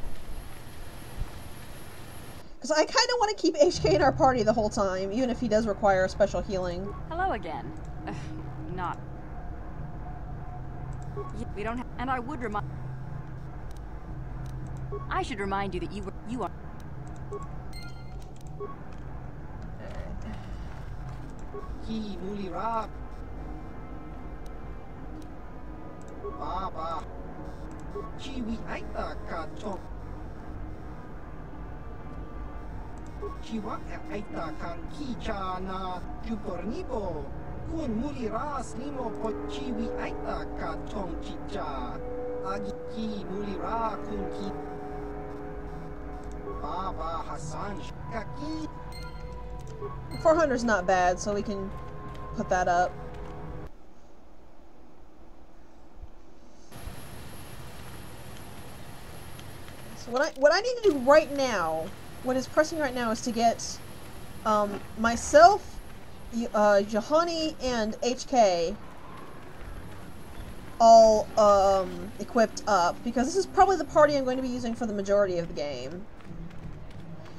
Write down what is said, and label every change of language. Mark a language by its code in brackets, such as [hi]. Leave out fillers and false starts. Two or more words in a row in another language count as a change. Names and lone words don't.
[en] Because I kind of want to keep HK in our party the whole time, even if he does require a special healing. Hello again. Not. We don't have, and I would remind. I should remind you that you are. Ki mulira. Baba. Chiwi aita ka chok. Chiwa aita kan kicha na jupornibo. Kun muliras limo po chiwi aita ka chong chicha. Agi ki mulira kun ki. Baba Hassan kaki. 400 is not bad, so we can put that up. So what I need to do right now, what is pressing right now, is to get myself, Jahani, and HK all equipped up, because this is probably the party I'm going to be using for the majority of the game.